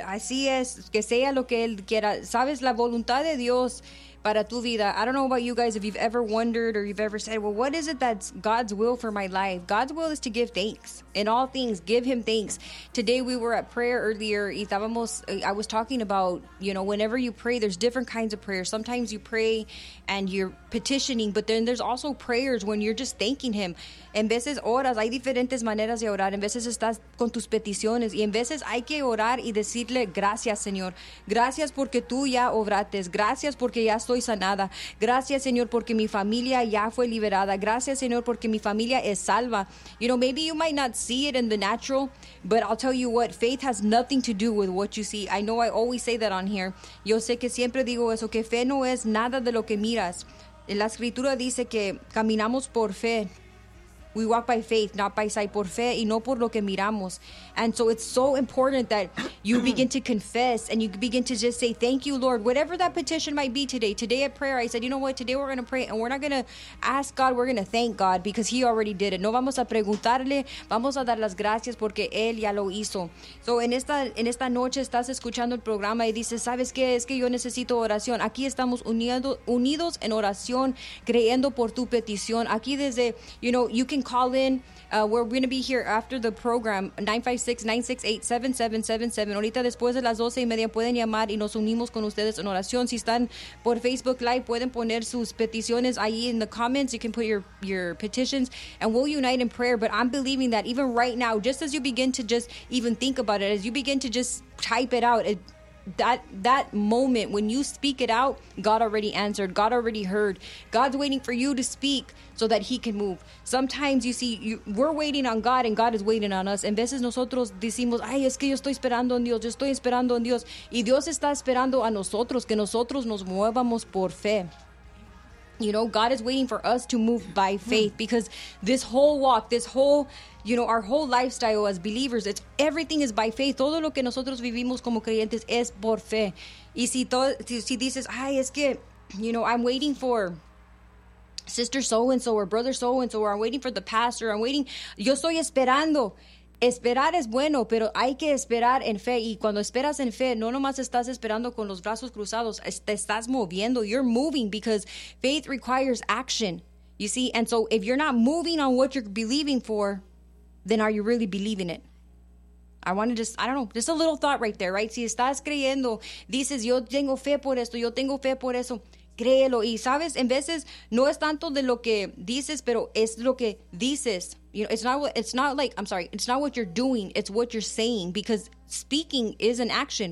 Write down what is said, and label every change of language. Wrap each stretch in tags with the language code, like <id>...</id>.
<es>Así es, que sea lo que Él quiera. Sabes, la voluntad de Dios para tu vida.</es> <en>I don't know about you guys, if you've ever wondered or you've ever said, well, what is it that's God's will for my life? God's will is to give thanks. In all things, give Him thanks. Today we were at prayer earlier. I was talking about, you know, whenever you pray, there's different kinds of prayers. Sometimes you pray and you're petitioning, but then there's also prayers when you're just thanking Him.</en> <es>En veces oras, hay diferentes maneras de orar. En veces estás con tus peticiones. Y en veces hay que orar y decirle, gracias, Señor. Gracias porque tú ya obrates. Gracias porque ya estoy sanada. Gracias, Señor, porque mi familia ya fue liberada. Gracias, Señor, porque mi familia es salva.</es> <en>You know, maybe you might not see it in the natural, but I'll tell you what, faith has nothing to do with what you see. I know I always say that on here.</en> <es>Yo sé que siempre digo eso, que fe no es nada de lo que miras. La escritura dice que caminamos por fe.</es> <en>We walk by faith, not by sight,</en> <es>por fe y no por lo que miramos.</es> <en>And so it's so important that you begin to confess and you begin to just say, thank you, Lord. Whatever that petition might be today. Today at prayer, I said, you know what? Today we're going to pray and we're not going to ask God. We're going to thank God because He already did it.</en> <es>No vamos a preguntarle. Vamos a dar las gracias porque Él ya lo hizo. So en esta noche estás escuchando el programa y dices, ¿sabes qué? Es que yo necesito oración. Aquí estamos unidos en oración, creyendo por tu petición. Aquí desde,</es> <en>you know, you can call in. We're going to be here after the program, 956-968-7777.</en> <es>Ahorita después de las 12 y media pueden llamar y nos unimos con ustedes en oración. Si están por Facebook Live, pueden poner sus peticiones ahí</es> <en>in the comments. You can put your petitions and we'll unite in prayer. But I'm believing that even right now, just as you begin to just even think about it, as you begin to just type it out, that moment when you speak it out, God already answered. God already heard. God's waiting for you to speak so that He can move. Sometimes you see, we're waiting on God and God is waiting on us.</en> <es>En veces nosotros decimos, ay, es que yo estoy esperando en Dios, yo estoy esperando en Dios. Y Dios está esperando a nosotros, que nosotros nos muevamos por fe.</es> <en>You know, God is waiting for us to move by faith because this whole walk, this whole, you know, our whole lifestyle as believers, it's everything is by faith.</en> <es>Todo lo que nosotros vivimos como creyentes es por fe. Y si dices, ay, es que,</es> <en>you know, I'm waiting for sister so-and-so or brother so-and-so, or I'm waiting for the pastor, I'm waiting,</en> <es>yo estoy esperando. Esperar es bueno, pero hay que esperar en fe. Y cuando esperas en fe, no nomás estás esperando con los brazos cruzados, te estás moviendo.</es> <en>You're moving because faith requires action. You see? And so if you're not moving on what you're believing for, then are you really believing it? Just a little thought right there, right?</en> <es>Si estás creyendo, dices, yo tengo fe por esto, yo tengo fe por eso, créelo. Y sabes, en veces no es tanto de lo que dices, pero es lo que dices.</es> <en>You know, it's not what you're doing, it's what you're saying, because speaking is an action.</en>